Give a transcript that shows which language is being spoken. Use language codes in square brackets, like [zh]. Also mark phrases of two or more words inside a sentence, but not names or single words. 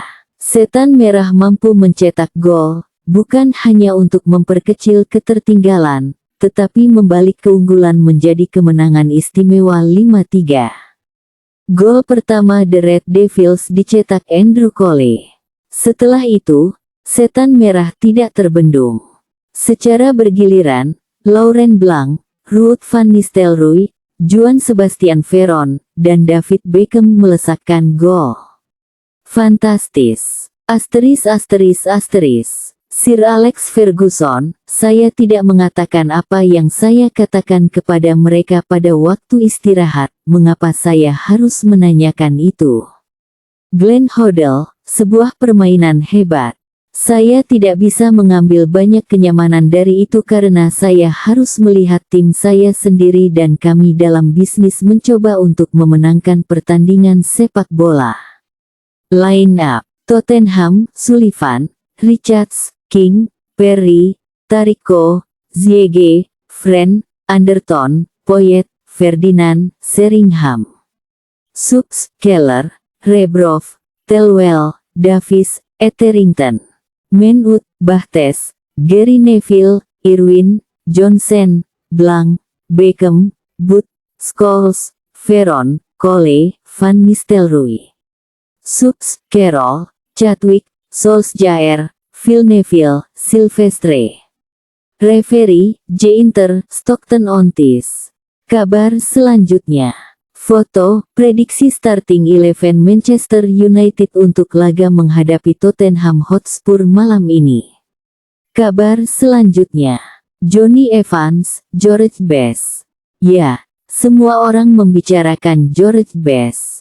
[id] Setan Merah mampu mencetak gol, bukan hanya untuk memperkecil ketertinggalan, tetapi membalik keunggulan menjadi kemenangan istimewa 5-3. Gol pertama The Red Devils dicetak Andrew Cole. Setelah itu, Setan Merah tidak terbendung. Secara bergiliran, Laurent Blanc, Ruud van Nistelrooy, Joan Sebastian Veron, dan David Beckham melesakkan gol. Fantastis! Sir Alex Ferguson, saya tidak mengatakan apa yang saya katakan kepada mereka pada waktu istirahat, mengapa saya harus menanyakan itu? Glenn Hoddle, sebuah permainan hebat. Saya tidak bisa mengambil banyak kenyamanan dari itu karena saya harus melihat tim saya sendiri dan kami dalam bisnis mencoba untuk memenangkan pertandingan sepak bola. [en] Line up. [id] Tottenham, Sullivan, Richards, King, Perry, Tarico, Ziyech, Friend, Anderton, Poyet, Ferdinand, Sheringham, Supps, Keller, Rebrov, Thelwell, Davis, Etherington, Manwood, Barthez, Gary Neville, Irwin, Johnson, Blanc, Beckham, Booth, Scholes, Veron, Cole, Van Nistelrooy, Supps, Carroll, Chadwick, Solskjaer, Phil Neville, Silvestre. Referee, J. Inter, Stockton-on-Tees. Kabar selanjutnya. Foto, prediksi starting 11 Manchester United untuk laga menghadapi Tottenham Hotspur malam ini. Kabar selanjutnya. Jonny Evans, George Best. Ya, semua orang membicarakan George Best.